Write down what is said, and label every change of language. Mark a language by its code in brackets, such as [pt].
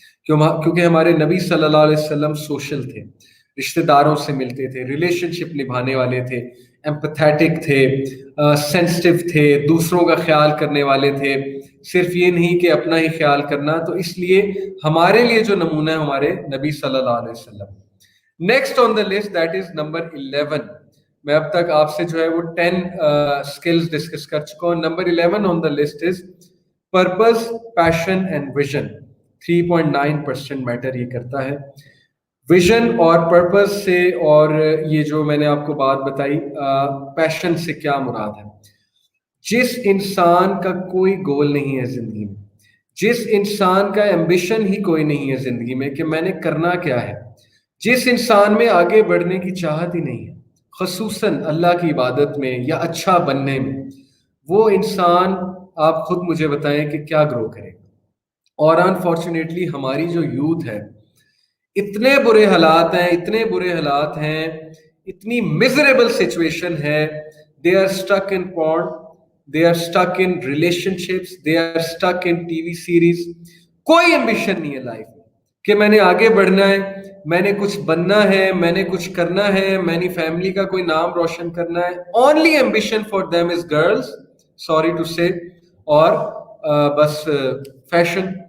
[ur] کیونکہ ہمارے نبی صلی اللہ علیہ وسلم سوشل تھے, رشتہ داروں سے ملتے تھے, ریلیشن شپ نبھانے والے تھے, ایمپتھیٹک تھے, سینسٹیو تھے, دوسروں کا خیال کرنے والے تھے, صرف یہ نہیں کہ اپنا ہی خیال کرنا. تو اس لیے ہمارے لیے جو نمونہ ہے ہمارے نبی صلی اللہ علیہ وسلم. [en] Next on the list that is number 11. [ur] میں اب تک آپ سے جو ہے وہ 10 اسکلز ڈسکس کر چکا ہوں. [en] Number 11 on the list is purpose, passion and vision. [ur] 3.9% metre یہ کرتا ہے. ویژن اور پرپز سے, اور یہ جو میں نے آپ کو بات بتائی پیشن سے کیا مراد ہے. جس انسان کا کوئی گول نہیں ہے زندگی میں, جس انسان کا ایمبیشن ہی کوئی نہیں ہے زندگی میں کہ میں نے کرنا کیا ہے, جس انسان میں آگے بڑھنے کی چاہت ہی نہیں ہے, خصوصاً اللہ کی عبادت میں یا اچھا بننے میں, وہ انسان آپ خود مجھے بتائیں کہ کیا گرو کرے گا. اور انفارچونیٹلی ہماری جو یوتھ ہے اتنے برے حالات ہیں، اتنے برے حالات ہیں، اتنی میزریبل سچویشن ہے. [en] They are stuck in porn, they are stuck in relationships, they are stuck in T V series. [ur] کوئی ایمبیشن نہیں ہے لائف میں کہ میں نے آگے بڑھنا ہے، میں نے کچھ بننا ہے، میں نے کچھ کرنا ہے، میں نے فیملی کا کوئی نام روشن کرنا ہے. [en] only ambition for them is girls, sorry to say, [ur] اور بس [en] Fashion.